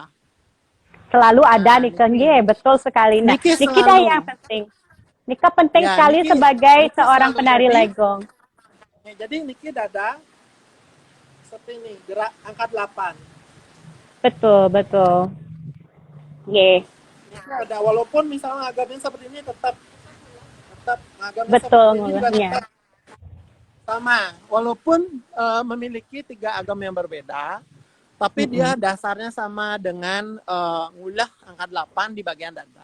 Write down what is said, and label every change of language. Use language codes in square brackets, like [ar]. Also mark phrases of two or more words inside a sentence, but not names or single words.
[id] Selalu ada Nah, nih nggih, betul sekali. Nah, niki niki dah selalu. yang penting. Nika penting Ya, sekali niki sebagai seorang selalu. penari legong. Jadi niki dada seperti ini, gerak angka 8. Betul, betul. Nggih. Niki ada, walaupun misalnya agamnya seperti ini tetap agamnya Betul seperti ini juga ngulahnya. tetap sama. Walaupun memiliki 3 agam yang berbeda, tapi dia dasarnya sama dengan ngulah angka 8 di bagian dada.